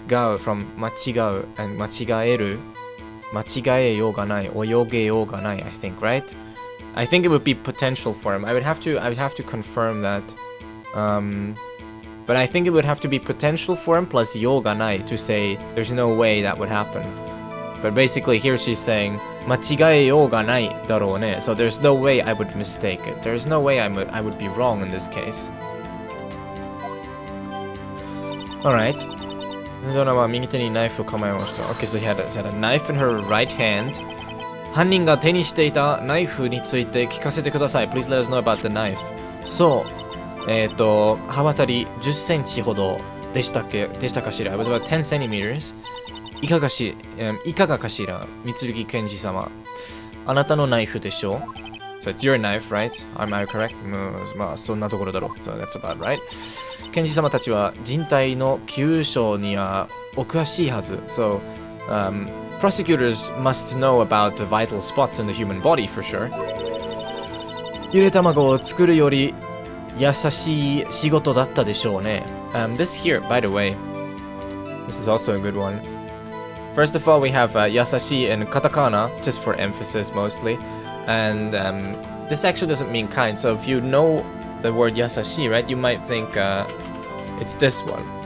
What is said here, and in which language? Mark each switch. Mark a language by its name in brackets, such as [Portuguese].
[English] が from 間違う and 間違える. [Japanese] 間違えようがない. 泳げようがない, [English] I think, right? I think it would be potential form. I would have to confirm that. But I think it would have to be potential form plus ようがない to say there's no way that would happen. But basically here she's saying [Japanese] 間違えようがないだろうね. [English] So there's no way I would mistake it. There's no way I would be wrong in this case. Alright. [Japanese] ドラは右手にナイフを構えました。 [English] Okay, so she had a knife in her right hand. [Japanese] 犯人が手にしていたナイフについて聞かせてください。 [English] Please let us know about the knife. [Japanese] そう。刃渡り10センチほどでしたかしら。 [English] It was about 10 centimeters. [Japanese] いかがかしら、三木賢治様。あなたのナイフでしょう。 [English] So it's your knife, right? Am I correct? [Japanese] まあ、そんなところだろう。 [English] So that's about right. [Japanese] 賢治様たちは人体の急所にはお詳しいはず。 [English] So, prosecutors must know about the vital spots in the human body for sure. [Japanese] ゆで卵を作るより優しい仕事だったでしょうね。 [English] This here, by the way, this is also a good one. First of all, we have 優しい in katakana, just for emphasis mostly. And this actually doesn't mean kind. So if you know the word yasashi, right, you might think it's this one.